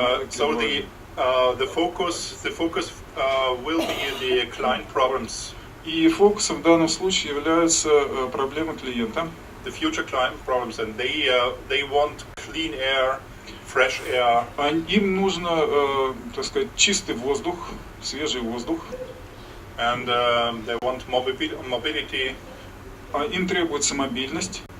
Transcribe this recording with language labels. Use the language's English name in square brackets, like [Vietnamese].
[English] So the focus will be the client problems. [Russian] И фокусом в данном случае являются проблемы клиента. [English] The future client problems, and they want clean air, fresh air. [Russian] Им нужно, так сказать, чистый воздух, свежий воздух. [English] And they want mobility. [Russian] Им требуется мобильность.